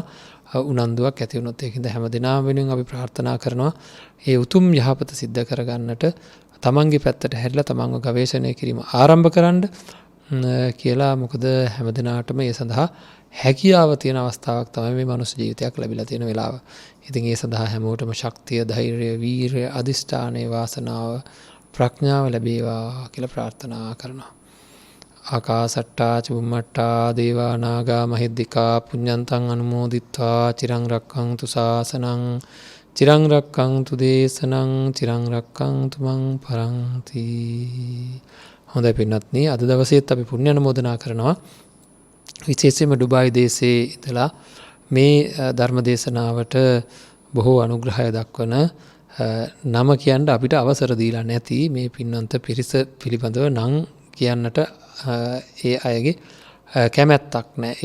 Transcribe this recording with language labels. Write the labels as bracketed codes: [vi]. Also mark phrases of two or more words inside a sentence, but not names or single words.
[si] උනන්දුවක් ඇති වුණොත් ඒකින්ද හැමදෙනාම වෙනුවෙන් අපි ප්‍රාර්ථනා කරනවා ඒ උතුම් යහපත සිද්ධ කරගන්නට තමන්ගේ පැත්තට හැරිලා තමන්ව ගවේෂණය කිරීම ආරම්භ කරන්න කියලා. මොකද හැමදෙනාටම ඒ සඳහා හැකියාව තියෙන අවස්ථාවක් තමයි මේ මනුස්ස ජීවිතයක් ලැබිලා තියෙන වෙලාව. ඉතින් ඒ සඳහා හැමෝටම ශක්තිය, ධෛර්යය, වීරිය, අදිෂ්ඨානය, වාසනාව, ප්‍රඥාව ලැබේවා කියලා ප්‍රාර්ථනා කරනවා. [pi] ආකාසට්ටා චුම්මට්ටා දේවා නාග මහිද්దికා පුඤ්ඤන්තං අනුමෝදිත්වා චිරං රක්ඛන්තු ශාසනං චිරං රක්ඛන්තු දේශනං චිරං රක්ඛන්තු මං පරන්ති. [si] හොඳයි පින්වත්නි, අද දවසේත් අපි පුණ්‍ය අනුමෝදනා කරනවා. විශේෂයෙන්ම ඩුබායි දේශයේ ඉඳලා මේ ධර්ම දේශනාවට බොහෝ අනුග්‍රහය දක්වන නම කියන්න අපිට අවසර දීලා නැති මේ පින්වන්ත පිරිස පිළිබඳව නම් කියන්නට ඒ අයගේ කැමැත්තක් නැහැ.